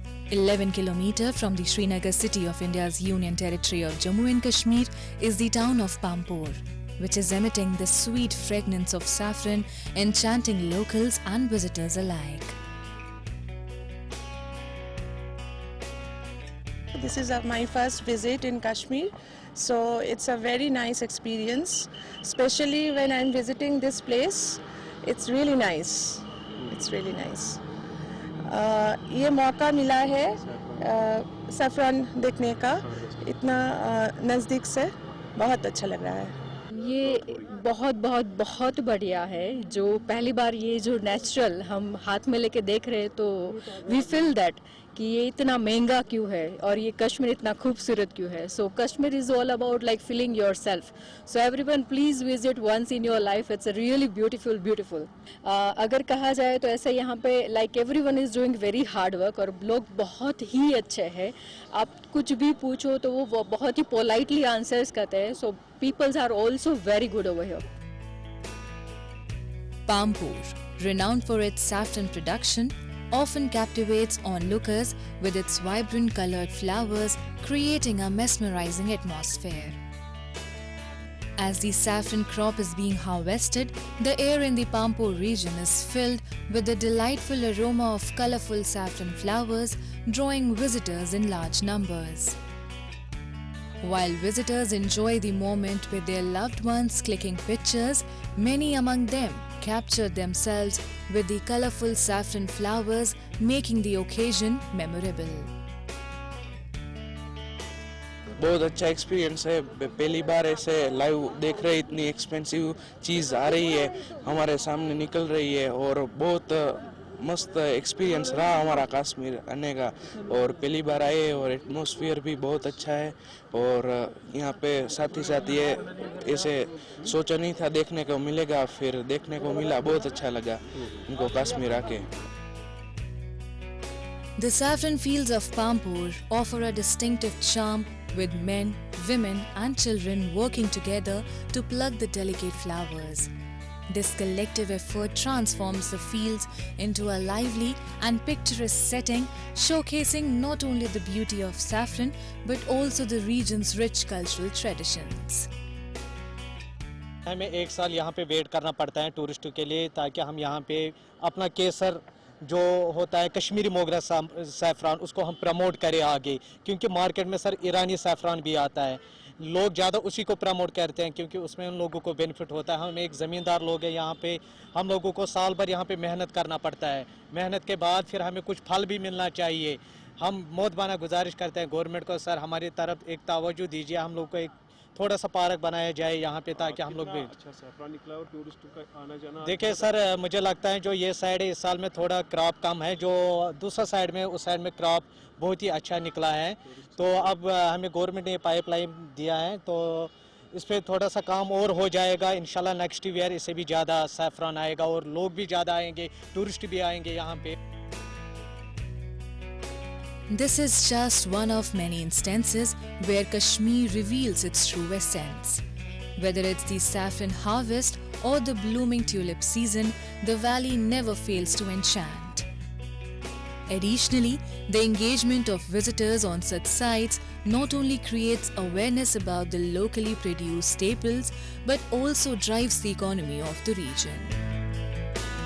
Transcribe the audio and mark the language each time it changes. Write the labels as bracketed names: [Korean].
[English] 11 km from the Srinagar city of India's Union Territory of Jammu and Kashmir is the town of Pampore, which is emitting the sweet fragrance of saffron, enchanting locals and visitors alike. This is my first visit in Kashmir, so it's a very nice experience, especially when I'm visiting this place. It's really nice. It's really nice. [Hindi] ये मौका मिला है saffron देखने का इतना नज़दीक से, बहुत अच्छा लग रहा है। ये बहुत बहुत बहुत बढ़िया है। जो पहली बार ये जो नेचुरल हम हाथ में लेके देख रहे हैं तो [English] we feel that [Hindi] कि ये इतना महंगा क्यों है और ये कश्मीर इतना खूबसूरत क्यों है। [English] So Kashmir is all about like feeling your self. So everyone please visit once in your life. It's a really beautiful. [Hindi] अगर कहा जाए तो ऐसे यहाँ पे [English] like everyone is doing very hard work [Hindi] और लोग बहुत ही अच्छे हैं। आप कुछ भी पूछो तो वो बहुत ही पोलाइटली आंसर्स करते हैं। [English] So peoples are also very good over here. Pampore, renowned for its saffron production, often captivates onlookers with its vibrant colored flowers, creating a mesmerizing atmosphere. As the saffron crop is being harvested, the air in the Pampore region is filled with the delightful aroma of colorful saffron flowers, drawing visitors in large numbers. While visitors enjoy the moment with their loved ones clicking pictures, many among them captured themselves with the colorful saffron flowers, making the occasion memorable. [Hindi] बहुत अच्छा experience है। पहली बार ऐसे live देख रहे, इतनी expensive चीज़ आ रही है, हमारे सामने निकल रही है और बहुत मस्त एक्सपीरियंस रहा हमारा कश्मीर आने का और पहली बार आए और एटमॉस्फेयर भी बहुत अच्छा है और यहाँ पे साथ ही साथ ये ऐसे सोचा नहीं था देखने को मिलेगा, फिर देखने को मिला, बहुत अच्छा लगा उनको कश्मीर आके। [English] The saffron fields of Pampur offer a distinctive charm with men, women and children working together to pluck the delicate flowers. This collective effort transforms the fields into a lively and picturesque setting, showcasing not only the beauty of saffron but also the region's rich cultural traditions. [Hindi] हमें एक साल यहाँ पे wait करना पड़ता है टूरिस्टों के लिए ताकि हम यहाँ पे अपना केसर जो होता है कश्मीरी मोगरा सैफरान उसको हम प्रमोट करें आगे, क्योंकि मार्केट में सर ईरानी सैफरान भी आता है, लोग ज़्यादा उसी को प्रमोट करते हैं क्योंकि उसमें उन लोगों को बेनिफिट होता है। हम एक ज़मींदार लोग हैं यहाँ पे, हम लोगों को साल भर यहाँ पे मेहनत करना पड़ता है, मेहनत के बाद फिर हमें कुछ फल भी मिलना चाहिए। हम मोहतबाना गुजारिश करते हैं गवर्नमेंट को, सर हमारी तरफ एक तवज्जो दीजिए, हम लोग को एक थोड़ा सा पार्क बनाया जाए यहाँ पे ताकि हम लोग भी अच्छा सैफरान निकला और टूरिस्टों का आना जाना। देखिए सर मुझे लगता है जो ये साइड है इस साल में थोड़ा क्रॉप कम है, जो दूसरा साइड में उस साइड में क्रॉप बहुत ही अच्छा निकला है। तो अब हमें गवर्नमेंट ने पाइपलाइन दिया है तो इस पर थोड़ा सा काम और हो जाएगा, इंशाल्लाह नेक्स्ट ईयर इससे भी ज़्यादा सैफरान आएगा और लोग भी ज़्यादा आएंगे, टूरिस्ट भी आएंगे यहाँ पे। [English] This is just one of many instances where Kashmir reveals its true essence. Whether it's the saffron harvest or the blooming tulip season, the valley never fails to enchant. Additionally, the engagement of visitors on such sites not only creates awareness about the locally produced staples, but also drives the economy of the region.